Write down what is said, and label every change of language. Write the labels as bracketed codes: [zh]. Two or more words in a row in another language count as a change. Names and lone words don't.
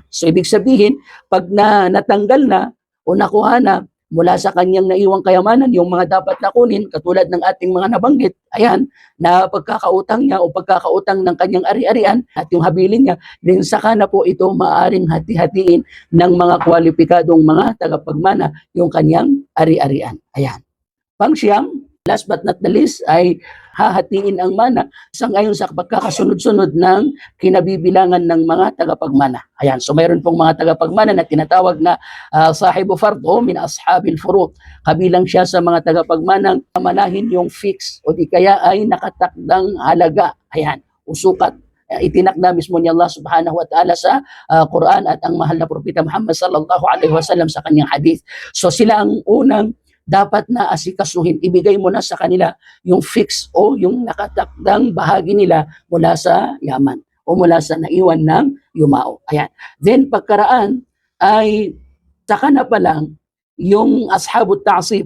[tl] So ibig sabihin, pag natanggal na o nakuha na mula sa kanyang naiwang kayamanan, yung mga dapat na kunin, katulad ng ating mga nabanggit, ayan, na pagkakautang niya o pagkakautang ng kanyang ari-arian at yung habilin niya, din saka na po ito maaring hati-hatiin ng mga kwalipikadong mga tagapagmana yung kanyang ari-arian. Ayan. Pang-siyam, [en] last but not the least, [tl] ay hahatiin ang mana sangayon sa pagkakasunod-sunod ng kinabibilangan ng mga tagapagmana. Ayan, so mayroon pong mga tagapagmana na tinatawag na [ar] صاحب فرض من أصحاب الفروض. [tl] Kabilang siya sa mga tagapagmanang manahin yung fix o di kaya ay nakatakdang halaga. Ayan, usukat. Itinakda mismo ni Allah [ar] سبحانه وتعالى [tl] sa Quran at ang mahal na propeta Muhammad [ar] صلى الله عليه وسلم [tl] sa kanyang hadith. So sila ang unang dapat na asikasuhin, ibigay mo na sa kanila yung fix o yung nakatakdang bahagi nila mula sa yaman o mula sa naiwan ng yumao. Ayan. Then pagkaraan ay saka na pa lang yung [ar] أصحاب التعصيب.